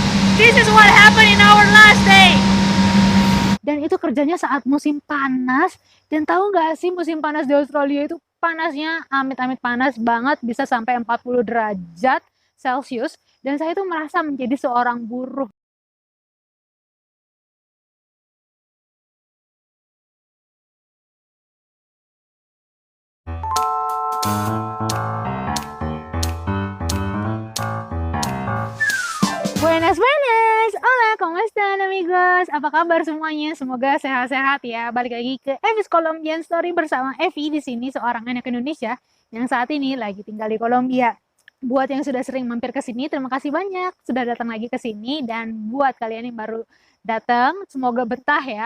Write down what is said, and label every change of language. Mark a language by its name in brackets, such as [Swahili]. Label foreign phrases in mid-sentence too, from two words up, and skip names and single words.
[English] This is what happened in our last day. [Indonesian] Dan itu kerjanya saat musim panas. Dan tahu nggak sih musim panas di Australia itu panasnya amit-amit panas banget, bisa sampai 40 derajat Celcius. Dan saya tuh merasa menjadi seorang buruh. [Spanish] Buenas, buenas. Hola, ¿cómo están amigos? [Indonesian] Apa kabar semuanya? Semoga sehat-sehat ya. Balik lagi ke Evis Colombian Story bersama Evi di sini, seorang anak Indonesia yang saat ini lagi tinggal di Kolombia. Buat yang sudah sering mampir ke sini, terima kasih banyak sudah datang lagi ke sini. Dan buat kalian yang baru datang, semoga betah ya.